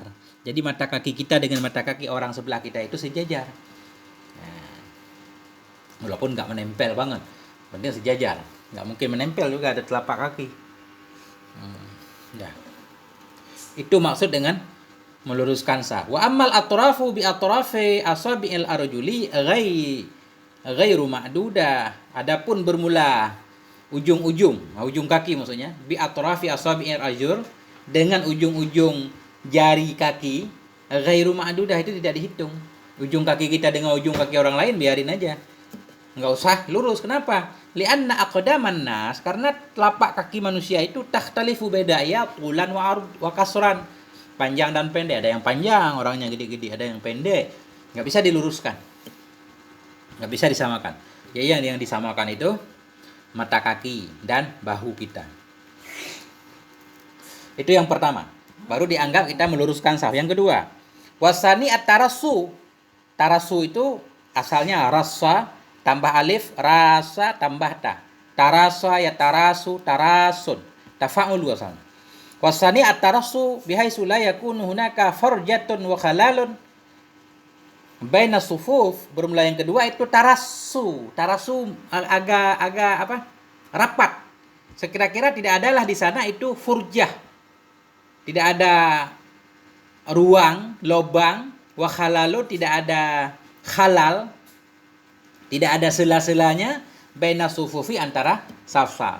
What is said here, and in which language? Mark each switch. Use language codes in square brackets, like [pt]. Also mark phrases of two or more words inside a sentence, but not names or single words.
[id] Jadi mata kaki kita dengan mata kaki orang sebelah kita itu sejajar. Nah, walaupun nggak menempel banget, penting sejajar. Nggak mungkin menempel juga, ada telapak kaki. Ya. Itu maksud dengan meluruskan saf. [ar] وأما الأطراف بأطراف أصابع الأرجل غير معدودة. [id] Adapun bermula ujung kaki maksudnya, [ar] بأطراف أصابع الأرجل, [id] dengan ujung-ujung jari kaki, [ar] غير معدودة, [id] itu tidak dihitung. Ujung kaki kita dengan ujung kaki orang lain biarin aja. Enggak usah lurus. Kenapa? [ar] لأن أقدام الناس, [id] karena telapak kaki manusia itu takhtalifu beda ya [ar] طولا وقصرا, [id] panjang dan pendek. Ada yang panjang, orangnya gede-gede, ada yang pendek. Nggak bisa diluruskan, nggak bisa disamakan. Ya, yang disamakan itu mata kaki dan bahu kita. Itu yang pertama. Baru dianggap kita meluruskan saf. Yang kedua, [ar] والثاني التراص. [id] Tarasu itu asalnya rasa tambah alif, rasa tambah ta. [ar] تراص يتراص تراصا. تفاعل وزنا. والثاني التراص بحيث لا يكون هناك فرجة وخلل بين الصفوف. [id] Bermula yang kedua itu tarasu. Tarasu agak apa? Rapat. Sekira-kira tidak adalah di sana itu furjah. Tidak ada ruang, lobang, [ar] وخلل, [id] tidak ada khalal, tidak ada sela-selanya, [ar] بين الصفوف, [id] antara saf-saf.